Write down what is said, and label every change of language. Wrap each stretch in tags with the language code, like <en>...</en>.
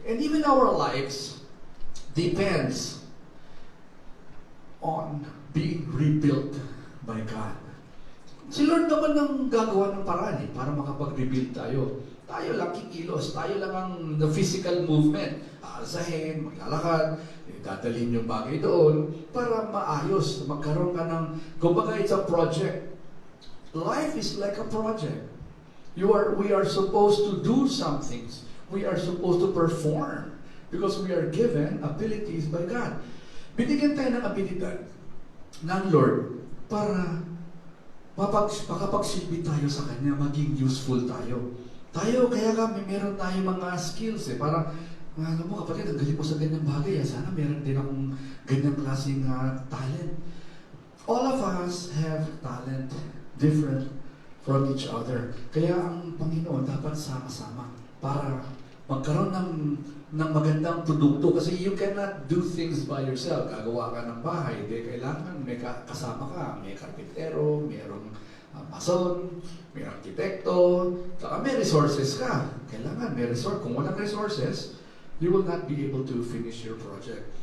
<en>And even our lives depends on being rebuilt by God.</en> <tl>Si Lord naman ang gagawa ng paraan para makapag-rebuild tayo. Tayo lang kikilos, tayo lang ang</tl> <en>the physical movement.</en> <tl>Aasahin, maglalakad, dadalhin yung bagay doon para maayos, magkaroon ka ng, kumbaga</tl> <en>it's a project. Life is like a project. We are supposed to do some things. We are supposed to perform because we are given abilities by God.</en> <tl>Binigyan tayo ng abilidad ng Lord para makapagsilbi tayo sa Kanya, maging useful tayo. Kaya meron tayo mga skills parang, alam mo kapatid, ang galing mo sa ganyang bagay, sana meron din akong ganyang klaseng talent.</tl> <en>All of us have talent, different from each other.</en> <tl>Kaya ang Panginoon dapat sama-sama para magkaroon ng magandang produkto. Kasi</tl> <en>you cannot do things by yourself.</en> <tl>Gagawa ka ng bahay, kailangan may kasama ka. May karpintero, mayroong mason, may arkitekto, saka may resources ka. Kailangan may resource. Kung walang resources,</tl> <en>you will not be able to finish your project.</en>